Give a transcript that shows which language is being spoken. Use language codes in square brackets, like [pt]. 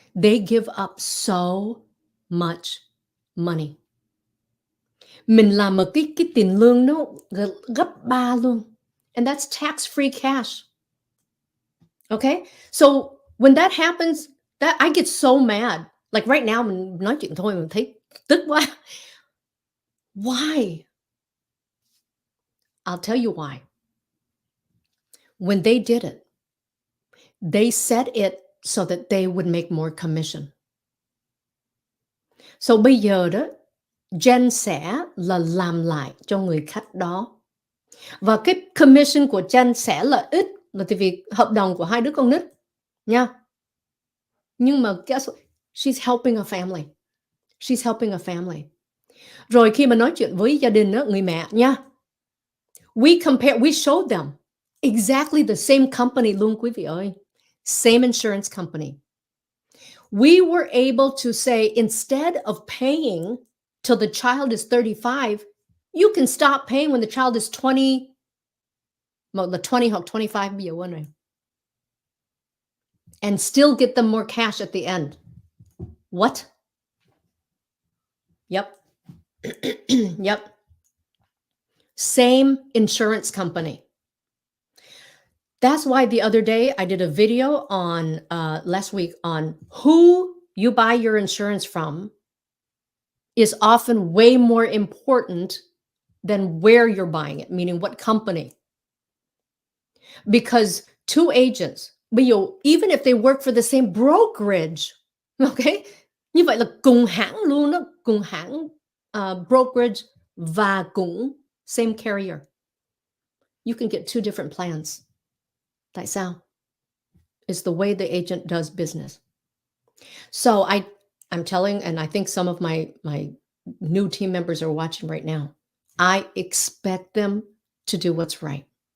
[en] They give up so much money. [vi] Mình làm một cái tiền lương nó gấp 3 luôn. [en] And that's tax-free cash. Okay? So when that happens, that I get so mad. Like right now, [vi] mình nói chuyện thôi mình thấy tức quá. [en] Why? I'll tell you why. When they did it, they set it so that they would make more commission. [vi] So bây giờ đó, Jen sẽ là làm lại cho người khách đó. Và cái commission của Jen sẽ là ít, là tại vì hợp đồng của hai đứa con nít nha. Nhưng mà [en] guess what? She's helping a family. She's helping a family. [vi] Rồi khi mà nói chuyện với gia đình đó, người mẹ nha, [en] we showed them exactly the same company [vi] luôn quý vị ơi. [en] Same insurance company. We were able to say, instead of paying till the child is 35, you can stop paying when the child is 20, [vi] là 20 hoặc 25 bây giờ quên rồi. [en] And still get them more cash at the end. What? Yep. Yep. Same insurance company. That's why the other day I did a video on last week on who you buy your insurance from is often way more important than where you're buying it, meaning what company. Because two agents, even if they work for the same brokerage, okay? [vi] Như vậy là cùng hãng luôn đó, cùng hãng brokerage và cũng [en] same carrier. You can get two different plans. [vi] Tại sao? [en] It's the way the agent does business. So I'm telling, and I think some of my new team members are watching right now. I expect them to do what's right.